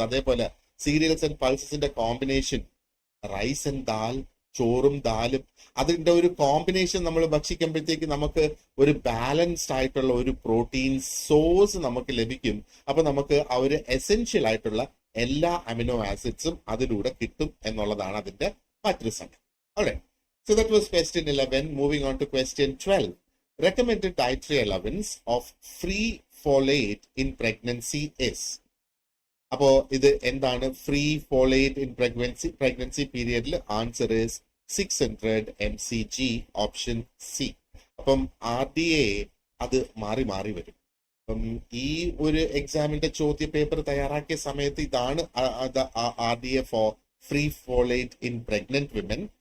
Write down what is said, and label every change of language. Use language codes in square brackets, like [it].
[ml] അതേപോലെ serials and പൾസസിന്റെ combination [en] rice and dal, [ml] ചോറും ദാലും, അതിന്റെ ഒരു കോമ്പിനേഷൻ നമ്മൾ ഭക്ഷിക്കുമ്പോഴത്തേക്ക് നമുക്ക് ഒരു ബാലൻസ്ഡ് ആയിട്ടുള്ള ഒരു പ്രോട്ടീൻ സോഴ്സ് നമുക്ക് ലഭിക്കും. അപ്പൊ നമുക്ക് ആ ഒരു എസെൻഷ്യൽ ആയിട്ടുള്ള എല്ലാ അമിനോ ആസിഡ്സും അതിലൂടെ കിട്ടും എന്നുള്ളതാണ് അതിന്റെ മറ്റൊരു സംഗതി. [en] Alright, so that was question 11. Moving on to question 12. Recommended dietary allowance of free folate in pregnancy is. [ml] അപ്പോ ഇത് എന്താണ് [en] free folate in pregnancy [ml] പീരിയഡിൽ? [en] Answer is 600 mcg, option C. [ml] അപ്പം RDA അത് മാറി മാറി വരും. അപ്പം ഈ ഒരു എക്സാമിന്റെ ചോദ്യ പേപ്പർ തയ്യാറാക്കിയ സമയത്ത് ഇതാണ് RDA [en] For free folate in pregnant women.